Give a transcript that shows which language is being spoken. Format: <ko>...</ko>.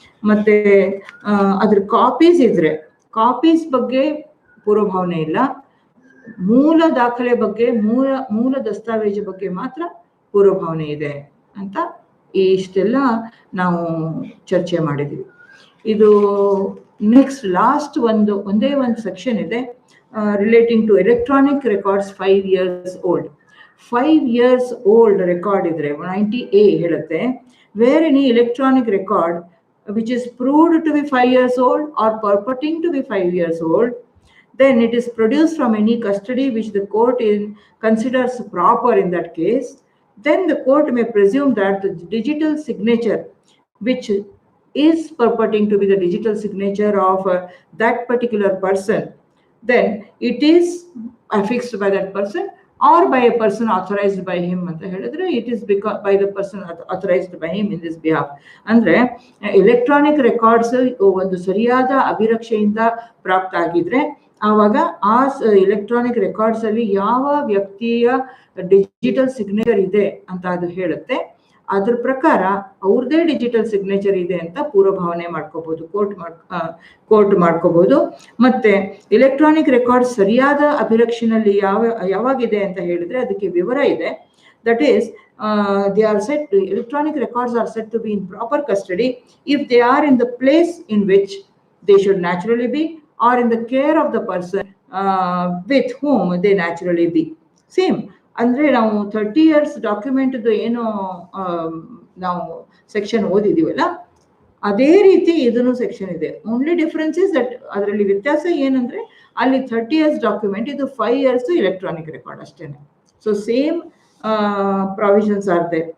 <kn>ಮತ್ತೆ ಅದ್ರ ಕಾಪೀಸ್ ಇದ್ರೆ ಕಾಪೀಸ್ ಬಗ್ಗೆ ಪೂರ್ವಭಾವನೆ ಇಲ್ಲ, ಮೂಲ ದಾಖಲೆ ಬಗ್ಗೆ ಮೂಲ ದಸ್ತಾವೇಜು ಬಗ್ಗೆ ಮಾತ್ರ ಪೂರ್ವಭಾವನೆ ಇದೆ ಅಂತ ಇಷ್ಟೆಲ್ಲ ನಾವು ಚರ್ಚೆ ಮಾಡಿದ್ವಿ. ಇದು ನೆಕ್ಸ್ಟ್ ಲಾಸ್ಟ್ ಒಂದೇ ಒಂದು ಸೆಕ್ಷನ್ ಇದೆ</kn> <en>Relating to electronic records 5 years old. 5 years old</en> <kn>record ಇದ್ರೆ 90A ಹೇಳುತ್ತೆ,</kn> <en>Where any electronic record which is proved to be 5 years old or purporting to be 5 years old, then it is produced from any custody which the court considers proper in that case. Then the court may presume that the digital signature which is purporting to be the digital signature of that particular person, then it is affixed by that person or by a person authorized by him</en> <kn>ಅಂತ ಹೇಳಿದ್ರೆ</kn> <en>it is by the person authorized by him in this behalf.</en> <kn>ಅಂದ್ರೆ electronic records ಒಂದು ಸರಿಯಾದ ಅಭಿರಕ್ಷೆಯಿಂದ ಪ್ರಾಪ್ತ ಆಗಿದ್ರೆ ಆವಾಗ ಆ electronic records ಅಲ್ಲಿ ಯಾವ ವ್ಯಕ್ತಿಯ ಡಿಜಿಟಲ್ ಸಿಗ್ನೇಚರ್ ಇದೆ ಅಂತ ಅದು ಹೇಳುತ್ತೆ. ಅದ್ರ ಪ್ರಕಾರ ಅವ್ರದೇ ಡಿಜಿಟಲ್ ಸಿಗ್ನೇಚರ್ ಇದೆ ಅಂತ ಪೂರ್ವಭಾವನೆ ಮಾಡ್ಕೋಬಹುದು, ಕೋರ್ಟ್ ಮಾಡ್ಕೋಬಹುದು. ಮತ್ತೆ ಎಲೆಕ್ಟ್ರಾನಿಕ್ ರೆಕಾರ್ಡ್ ಸರಿಯಾದ ಅಭಿರಕ್ಷೆಯಲ್ಲಿ ಯಾವಾಗಿದೆ ಅಂತ ಹೇಳಿದ್ರೆ ಅದಕ್ಕೆ ವಿವರ ಇದೆ.</kn> <en>That is they are said to, electronic records are said to be in proper custody if they are in the place in which they should naturally be or in the care of the person with whom they naturally be.</en> <kn>Same ಅಂದ್ರೆ ನಾವು 30 years document ಏನೋ ನಾವು section ಓದಿದೀವಲ್ಲ, ಅದೇ ರೀತಿ ಇದನ್ನು section ಇದೆ.</kn> <en>only difference is that</en> <kn>ಅದರಲ್ಲಿ ವ್ಯತ್ಯಾಸ ಏನಂದ್ರೆ ಅಲ್ಲಿ 30 years ಡಾಕ್ಯುಮೆಂಟ್, ಇದು 5 years ಎಲೆಕ್ಟ್ರಾನಿಕ್ ರೆಕಾರ್ಡ್ ಅಷ್ಟೇನೆ.</kn> <en>So same provisions are there.</en>